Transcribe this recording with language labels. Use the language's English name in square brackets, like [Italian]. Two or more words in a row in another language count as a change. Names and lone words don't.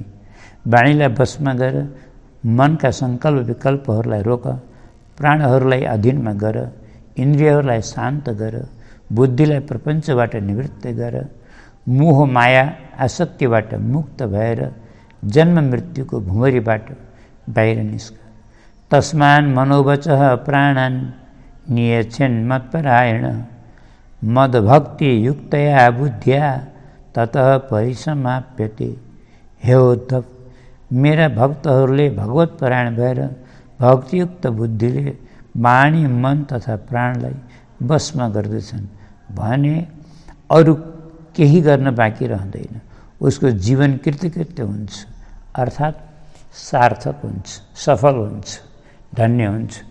[Nepali] वाणीलाई वशमा गर, मनका सङ्कल्प विकल्पहरूलाई रोक, प्राणहरूलाई अधीनमा गर, इन्द्रियहरूलाई शान्त गर, बुद्धिलाई प्रपञ्चबाट निवृत्त गर, मोह माया आसक्तिबाट मुक्त भएर जन्म मृत्युको भुमरीबाट बाहिर निस्क। [Sanskrit] तस्मान् मनोवचः प्राणान् नियच्छन् मत्परायण, मदभक्ति युक्तया बुद्ध्या ततः परिसमाप्यते। [Nepali] हे उद्धव, मेरा भक्तहरूले भगवत परायण भएर भक्तियुक्त बुद्धिले वाणी, मन तथा प्राणलाई वशमा गर्दछन् भने अरू केही गर्न बाँकी रहँदैन। उसको जीवन कृतकृत्य हुन्छ, अर्थात् सार्थक हुन्छ, सफल हुन्छ, धन्य हुन्छ।